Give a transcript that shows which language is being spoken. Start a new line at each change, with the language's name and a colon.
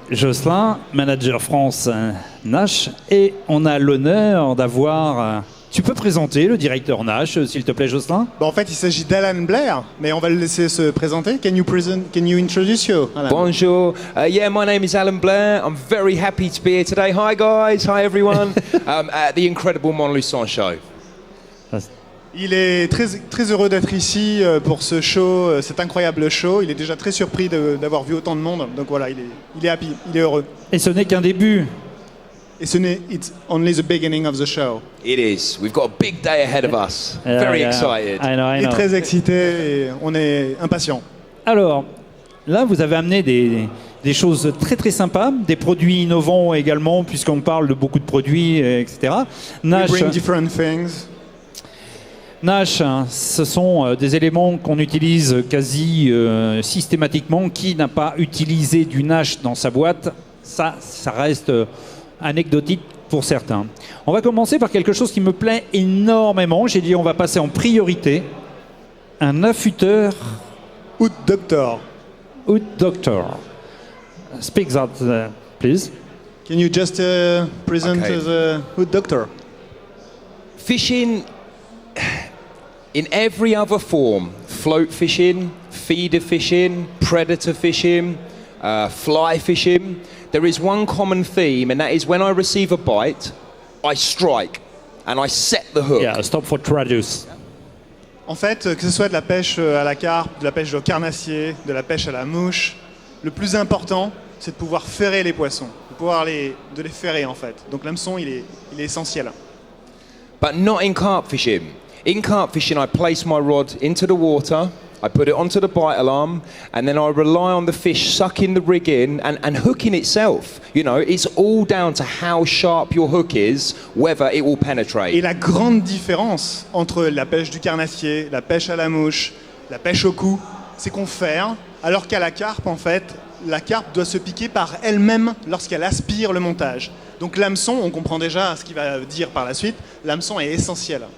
French: Jocelyn, manager France Nash, et on a l'honneur d'avoir... Tu peux présenter le directeur Nash, s'il te plaît, Jocelyn? En fait, il s'agit d'Alan Blair, mais on va le laisser se présenter.
English: Can you introduce you, Alan?
French: Bonjour.
English: Yeah, my name is Alan Blair. I'm very happy to be here today. Hi guys, hi everyone. At the incredible Mont Lucent show.
French: Il est très heureux d'être ici pour ce show, cet incroyable show. Il est déjà très surpris d'avoir vu autant de monde. Donc voilà, il est happy, il est heureux. Et ce n'est qu'un début.
English: Et it's only the beginning of the show. It is. We've got a big day ahead of us. Very excited. I know.
French: Il est très excité et on est impatient. Alors, là, vous avez amené des choses très très sympas, des produits innovants également, puisqu'on parle de beaucoup de produits, etc.
English: We bring different things.
French: Nash, ce sont des éléments qu'on utilise quasi systématiquement. Qui n'a pas utilisé du Nash dans sa boîte? Ça reste anecdotique pour certains. On va commencer par quelque chose qui me plaît énormément. J'ai dit on va passer en priorité. Un affûteur Oud Doctor.
English: Oud Doctor. Speak that, please. Can you just present the Oud Doctor? Fishing in every other form, float fishing, feeder fishing, predator fishing, fly fishing, there is one common theme, and that is when I receive a bite, I strike and I set the hook. Yeah, stop for traduce.
French: En fait, que ce soit de la pêche à la carpe, de la pêche au carnassier, de la pêche à la mouche, le plus important, c'est de pouvoir ferrer les poissons, de les ferrer en fait. Donc l'hameçon, il est essentiel.
English: But not in carp fishing. In carp fishing, I place my rod into the water, I put it onto the bite alarm, and then I rely on the fish sucking the rig in and hooking itself. You know, it's all down to how sharp your hook is, whether it will penetrate.
French: Et la grande différence entre la pêche du carnassier, la pêche à la mouche, la pêche au cou, c'est qu'on ferre, alors qu'à la carpe, en fait, la carpe doit se piquer par elle-même lorsqu'elle aspire le montage. Donc l'hameçon, on comprend déjà ce qu'il va dire par la suite, l'hameçon est essentiel.